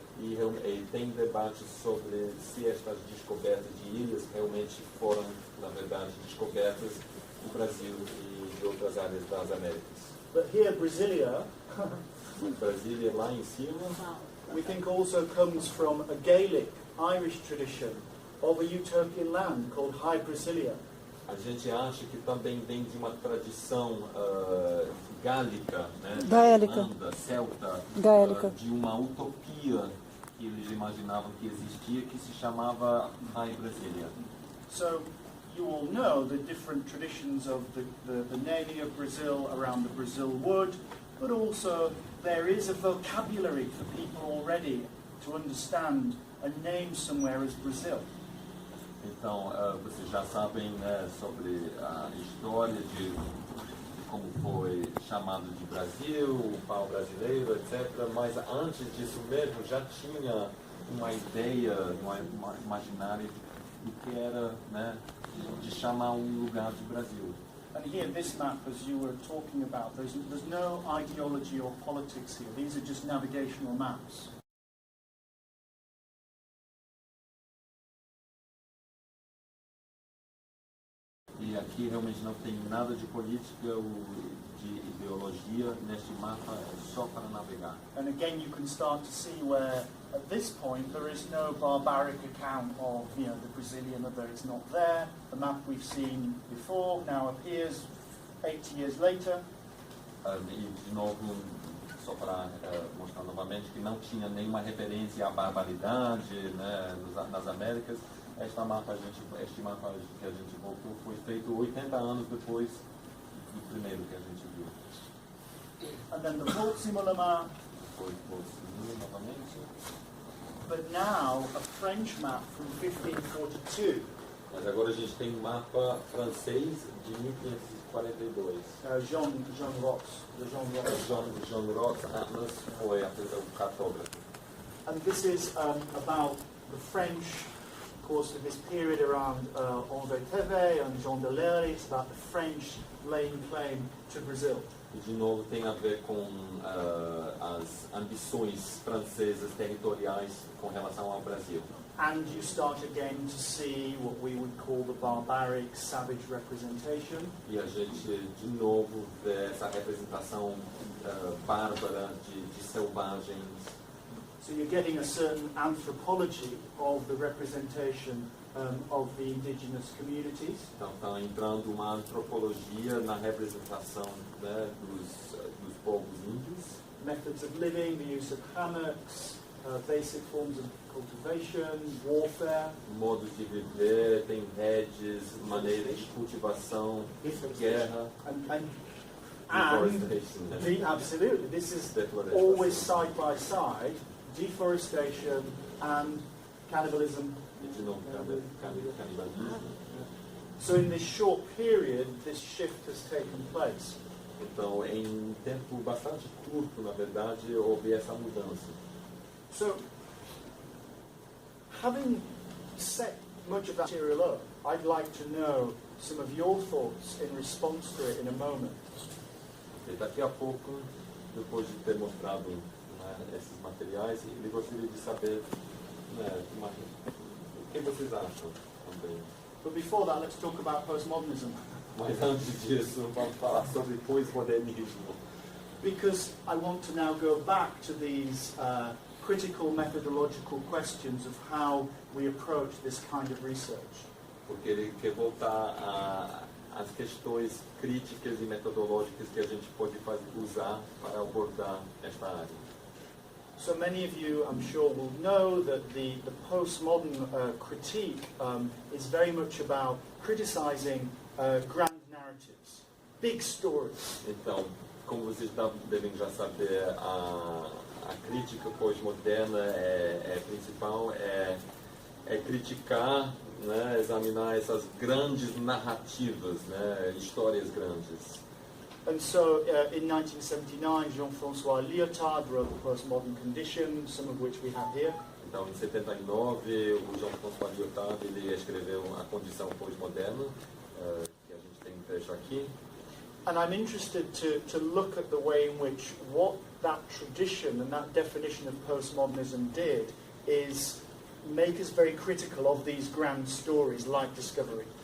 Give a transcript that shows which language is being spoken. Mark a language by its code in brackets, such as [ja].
[pt] E tem debate sobre se estas descobertas de ilhas realmente foram, na verdade, descobertas do Brasil e de outras áreas das Américas. [en] But here, Brasilia, [pt] Brasília lá em cima, [en] we think also comes from a Gaelic Irish tradition of a utopian land called High Brasilia. [pt] a gente acha que também vem de uma tradição gálica, né, Gaélica. Irlanda, celta, Gaélica. de uma utopia que eles imaginavam que existia, que se chamava High Brasilia. [en] So you all know the different traditions of the naming of Brazil around the Brazil wood, but also there is a vocabulary for people already to understand a name somewhere as Brazil. [pt] Então, vocês já sabem, né, sobre a história de como foi chamado de Brasil, o pau brasileiro, etc. Mas antes disso mesmo já tinha uma ideia, uma imaginária do que era, né, de chamar um lugar de Brasil. [en] And here, this map, as you were talking about, there's no ideology or politics here. These are just navigational maps. [pt] E aqui realmente não tem nada de política ou de ideologia neste mapa, é só para navegar. [en] And again, you can start to see where, at this point, there is no barbaric account of, the Brazilian, although it's not there. The map we've seen before now appears 80 years later. [pt] E de novo, só para mostrar novamente que não tinha nenhuma referência à barbaridade, né, nas Américas. Este mapa que a gente voltou foi feito 80 anos depois do primeiro que a gente viu. [en] And then the Portsimulama [pt] Depois vou seguir novamente. [en] But now, a French map from 1542, [pt] Mas agora a gente tem um mapa francês de 1542. [en] Jean Rots, the Jean Rots. [pt] Jean Roth Atlas foi o cartógrafo. [en] And this is about the French, of course, in this period around André Thevet and Jean Delerey. It's about the French laying claim to Brazil. [pt] E de novo tem a ver com as ambições francesas territoriais com relação ao Brasil. [en] And you start again to see what we would call the barbaric, savage representation. [pt] E a gente de novo vê essa representação bárbara de selvagens. [en] So you're getting a certain anthropology of the representation of the indigenous communities. [pt] Então está entrando uma antropologia na representação, né, dos povos índios. [en] Methods of living, the use of hammocks, basic forms of cultivation, warfare. [pt] Modos de viver, tem redes, maneiras de cultivação, guerra, [en] And deforestation, né? absolutely, this is always side by side, deforestation and cannibalism. [pt] E de novo, canibalismo. [en] So in this short period, this shift has taken place. [pt] Então, em um tempo bastante curto, na verdade, houve essa mudança. [en] So, having set much of that material up, I'd like to know some of your thoughts in response to it in a moment. [pt] E daqui a pouco, depois de ter mostrado, né, esses materiais, ele gostaria de saber, né, o que vocês acham também. [en] But before that, let's talk about postmodernism. [pt] Mas antes disso, vamos falar sobre pós-modernismo. [en] Because I want to now go back to these critical methodological questions of how we approach this kind of research. [pt] Porque ele quer voltar às questões críticas e metodológicas que a gente pode usar para abordar esta área. [en] So many of you, I'm sure, will know that the postmodern critique is very much about criticizing grand narratives, big stories. [pt] Então, como vocês devem já saber, a crítica pós-moderna principal é criticar, né, examinar essas grandes narrativas, né, histórias grandes. [en] And so in 1979, Jean-François Lyotard wrote The Postmodern Condition, some of which we have here. [pt] Então, em 79, o Jean-François Lyotard ele escreveu A Condição Pós-Moderna, que a gente tem um trecho aqui. [en] And I'm interested to look at the way in which what that tradition and that definition of postmodernism did is make us very critical of these grand stories like Discovery.